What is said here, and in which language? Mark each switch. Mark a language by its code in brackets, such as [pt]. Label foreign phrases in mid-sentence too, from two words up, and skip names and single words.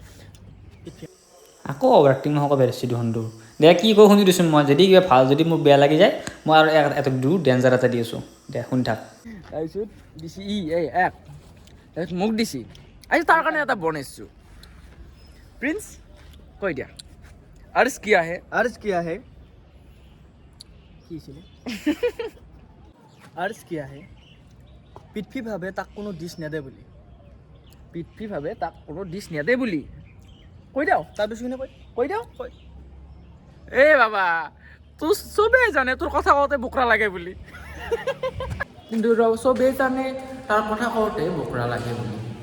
[as] আকৌ [en] over acting [as] নহ'ব বেছি দেখোনটো দে কি কওঁ শুনি দিছোঁ মই যদি কিবা ভাল যদি মোৰ বেয়া লাগি যায় মই আৰু এটা দূৰ ডেঞ্জাৰ এটা দি আছোঁ দে শুনি থাক তাৰপিছত দিছি এই এক তাৰপিছত মোক দিছি আজি তাৰ কাৰণে এটা বনাইছোঁ প্ৰিন্স কৈ দিয়া [hi] अर्ज किया है अर्ज किया है [as] পৃথ্বী ভাবে তাক কোনো ডিছ নেদে বুলি কৈ দিওঁ তাৰ বেছি কৈ দিওঁ এ বাবা তোৰ চবেই জানে তোৰ কথা কওঁতে বোকৰা লাগে বুলি কিন্তু চবেই জানে তাৰ কথা কওঁতে বোকৰা লাগে বুলি